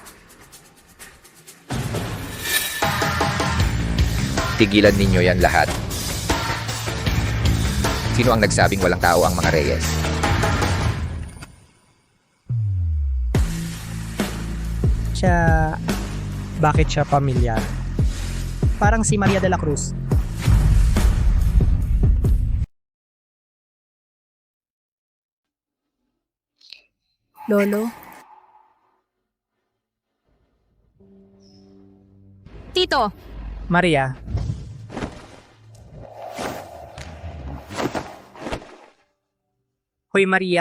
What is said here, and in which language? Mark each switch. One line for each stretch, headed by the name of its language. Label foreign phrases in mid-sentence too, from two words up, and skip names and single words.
Filipino: Tigilan ninyo yan lahat. Sino ang nagsabing walang tao ang mga Reyes? Bakit siya pamilyar? Parang si Maria de la Cruz. Lolo? Tito, Maria, Hoy Maria.